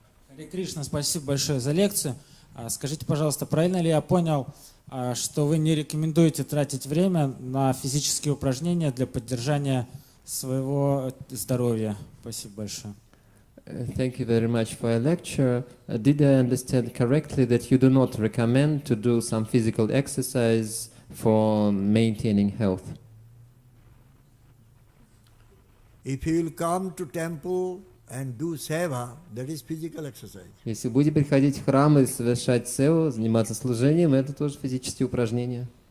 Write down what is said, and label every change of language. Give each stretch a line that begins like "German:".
Russian: Харе Кришна, спасибо большое за лекцию. Скажите, пожалуйста, правильно ли я понял, что вы не рекомендуете тратить время на физические упражнения для поддержания своего здоровья? Спасибо большое.
English: Thank you very much for your lecture. Did I understand correctly that you do not recommend to do some physical exercise for maintaining health? If you will come to temple and do seva, that is physical exercise.
Russian: Если будете приходить в храм и совершать севу, заниматься служением, это тоже физические упражнения.